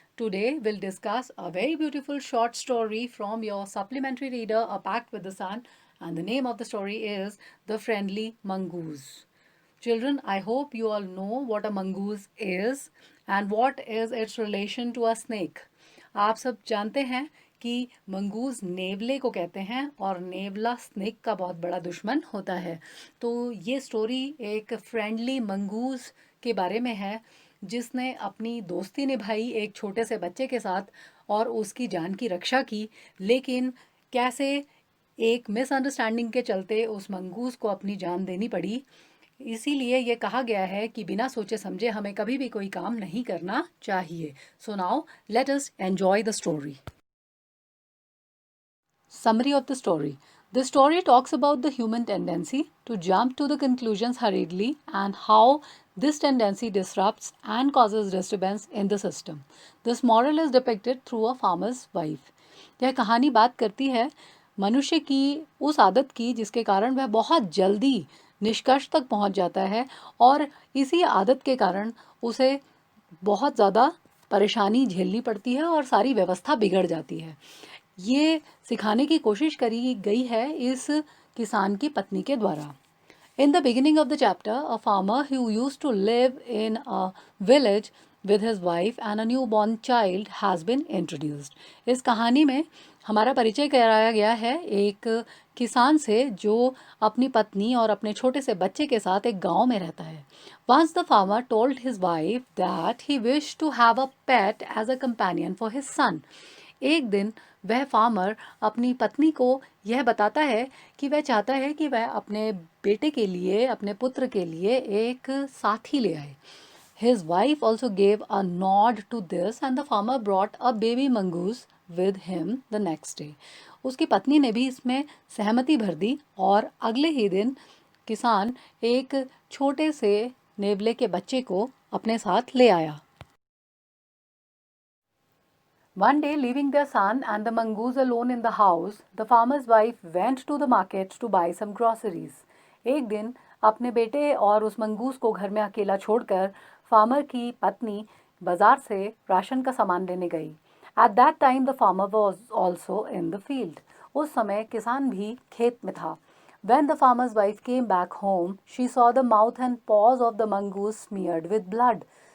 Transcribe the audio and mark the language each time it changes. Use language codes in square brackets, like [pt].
[en] Today, we'll discuss a very beautiful short story from your supplementary reader, A Pact with the Sun, and the name of the story is The Friendly Mongoose. Children, I hope you all know what a mongoose is and what is its relation to a snake. [hi] आप सब जानते हैं कि mongoose नेवले को कहते हैं और नेवला snake का बहुत बड़ा दुश्मन होता है। तो ये स्टोरी एक फ्रेंडली मंगूज के बारे में है जिसने अपनी दोस्ती निभाई एक छोटे से बच्चे के साथ और उसकी जान की रक्षा की, लेकिन कैसे एक मिसअंडरस्टैंडिंग के चलते उस मंगूस को अपनी जान देनी पड़ी। इसीलिए ये कहा गया है कि बिना सोचे समझे हमें कभी भी कोई काम नहीं करना चाहिए। [en] So now let us enjoy the story. Summary of the story. The story talks about the human tendency to jump to the conclusions hurriedly and how this tendency disrupts and causes disturbance in the system. This moral is depicted through a farmer's wife. [hi] यह कहानी बात करती है मनुष्य की उस आदत की जिसके कारण वह बहुत जल्दी निष्कर्ष तक पहुंच जाता है और इसी आदत के कारण उसे बहुत ज़्यादा परेशानी झेलनी पड़ती है और सारी व्यवस्था बिगड़ जाती है। ये सिखाने की कोशिश करी गई है इस किसान की पत्नी के द्वारा। [en] In the beginning of the chapter, a farmer who used to live in a village with his wife and a newborn child has been introduced. [hi] इस कहानी में हमारा परिचय कराया गया है एक किसान से जो अपनी पत्नी और अपने छोटे से बच्चे के साथ एक गांव में रहता है। [en] Once the farmer told his wife that he wished to have a pet as a companion for his son. [hi] एक दिन वह फार्मर अपनी पत्नी को यह बताता है कि वह चाहता है कि वह अपने बेटे के लिए, अपने पुत्र के लिए एक साथी ले आए। [en] His wife also gave a nod to this and the farmer brought a baby mongoose with him the next day. [hi] उसकी पत्नी ने भी इसमें सहमति भर दी और अगले ही दिन किसान एक छोटे से नेवले के बच्चे को अपने साथ ले आया। [en] One day, leaving their son and the mongoose alone in the house, the farmer's wife went to the market to buy some groceries. [hi] एक दिन अपने बेटे और उस मंगूस को घर में अकेला छोड़कर फार्मर की पत्नी बाजार से राशन का सामान लेने गई। [en] At that time, the farmer was also in the field. [hi] उस समय किसान भी खेत में था। [en] When the farmer's wife came back home, she saw the mouth and paws of the mongoose smeared with blood.